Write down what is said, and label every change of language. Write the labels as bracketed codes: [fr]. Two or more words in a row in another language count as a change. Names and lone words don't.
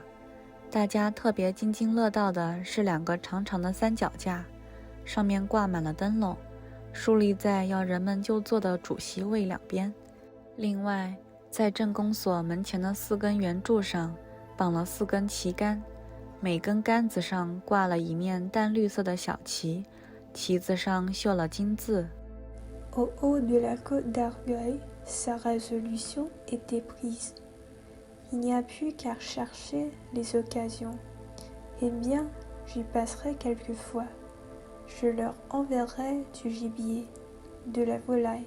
[zh] 大家特别津津乐道的是两个长长的三脚架，上面挂满了灯笼，竖立在要人们就坐的主席位两边。另外，在镇公所门前的4根圆柱上绑了4根旗杆，每根杆子上挂了一面淡绿色的小旗，旗子上绣了金字。 [fr] Au haut de la côte d'Argueil, sa résolution était prise. Il n'y a plus qu'à chercher les occasions. Eh bien, j'y passerai quelquefois. Je leur enverrai du gibier, de la volaille.